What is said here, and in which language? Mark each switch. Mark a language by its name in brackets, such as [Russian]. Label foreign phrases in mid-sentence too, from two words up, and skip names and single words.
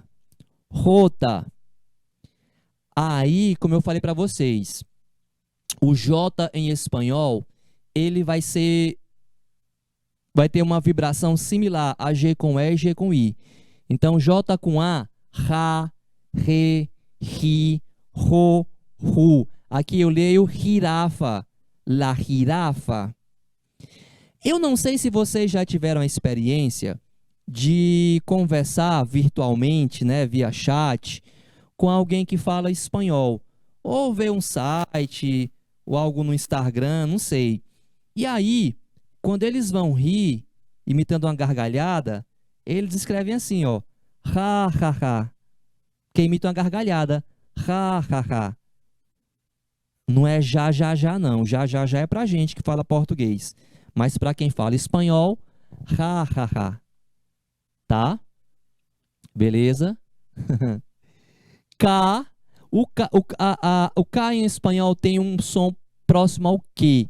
[Portuguese] Rota. Aí, como eu falei para vocês, o J em espanhol, ele vai ter uma vibração similar a G com E e G com I. Então, J com A, ra, re, ri, ro, ru. Aqui eu leio girafa. [Spanish] La girafa. [Portuguese] Eu não sei se vocês já tiveram a experiência de conversar virtualmente, né, via chat, com alguém que fala espanhol. Ou ver um site, ou algo no Instagram, não sei. E aí, quando eles vão rir, imitando uma gargalhada, eles escrevem assim, ó, ha, ha, ha. Que imita uma gargalhada. Ha, ha, ha. Não é já, já, já, não. Já, já, já é pra gente que fala português. Mas para quem fala espanhol, ha, ha, ha. Tá? Beleza? K, o K em espanhol tem um som próximo ao Q.